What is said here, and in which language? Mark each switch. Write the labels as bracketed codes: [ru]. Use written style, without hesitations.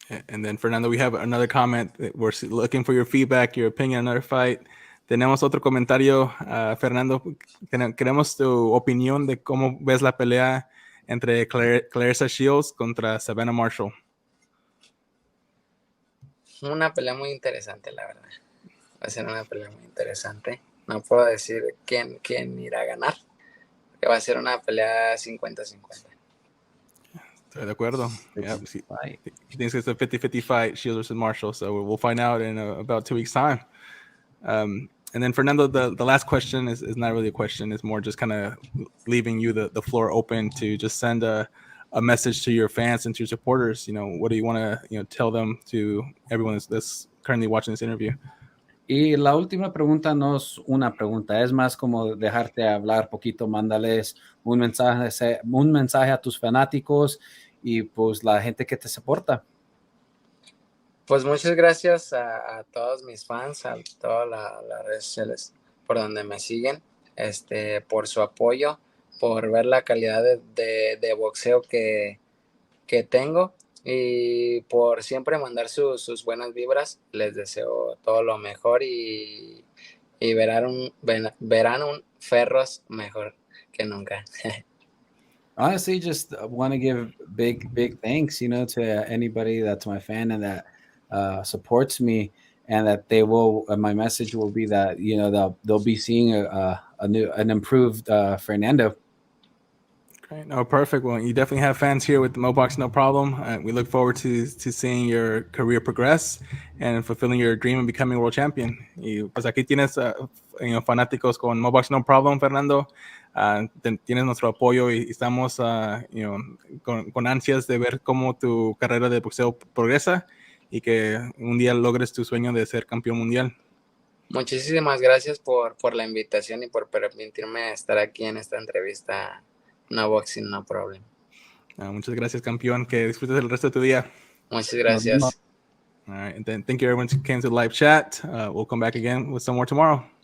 [en] And then Fernando, we have another comment. We're looking for your feedback, your opinion on our fight. [es] Tenemos otro comentario, Fernando. Queremos tu opinión de cómo ves la pelea entre Clarissa Shields contra Savannah Marshall. Una pelea muy interesante, la verdad. Va a ser una pelea muy interesante. No puedo decir quién irá a ganar, que va a ser una pelea 50-50. Estoy de acuerdo. [en] Yeah, he thinks it's a 50-50 fight, Shields versus Marshall. So we'll find out in about 2 weeks' time. And then Fernando, the last question is not really a question. It's more just kind of leaving you the floor open to just send a message to your fans and to your supporters. What do you want to tell them, to everyone that's currently watching this interview? [es] Y la última pregunta no es una pregunta, es más como dejarte hablar poquito, mándales un mensaje a tus fanáticos y pues la gente que te soporta. Pues muchas gracias a todos mis fans, a todas las redes sociales por donde me siguen, por su apoyo, por ver la calidad de boxeo que tengo y por siempre mandar sus buenas vibras. Les deseo todo lo mejor y verán un ferros mejor que nunca. [en] Honestly, just want to give big thanks, to anybody that's my fan and that supports me, and that they will. My message will be that they'll be seeing an improved Fernando. Great. No, perfect. Well, you definitely have fans here with the Mobox, no problem. We look forward to seeing your career progress and fulfilling your dream of becoming world champion. [es] Y pues aquí tienes fanáticos con Mobox, [en] no problem, [es] Fernando. Tienes nuestro apoyo y estamos con ansias de ver cómo tu carrera de boxeo progresa y que un día logres tu sueño de ser campeón mundial. Muchísimas gracias por la invitación y por permitirme estar aquí en esta entrevista. [en] No Boxing, no problem. [es] Muchas gracias, campeón. Que disfrutes el resto de tu día. Muchas gracias. [en] All right. And then thank you, everyone, who came to the live chat. We'll come back again with some more tomorrow.